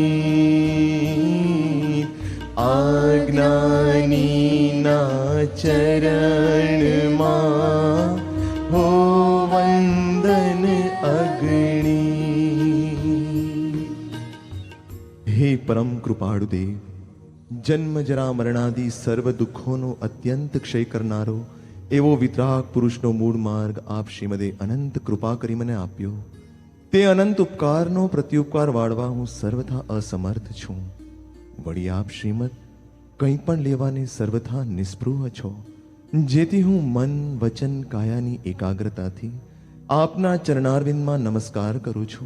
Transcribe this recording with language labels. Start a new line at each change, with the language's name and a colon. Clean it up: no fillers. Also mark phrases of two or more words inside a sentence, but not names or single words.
Gujarati: આજ્ઞાની ના ચરણ માં હો વંદન અગ્નિ। હે પરમ કૃપાળુ દેવ, જન્મ જરા મરણાદિ સર્વ દુખોનો અત્યંત ક્ષય કરનારો એવો વિતરાગ પુરુષનો મૂળ માર્ગ આપ શ્રીમદે અનંત કૃપા કરી મને આપ્યો। તે અનંત ઉપકારનો પ્રત્યુપકાર વાળવા હું સર્વથા અસમર્થ છું। વળી આપ શ્રીમદ કંઈ પણ લેવાને સર્વથા નિસ્પૃહ છો, જેથી હું મન વચન કાયાની એકાગ્રતાથી આપના ચરણારવિંદમાં નમસ્કાર કરું છું।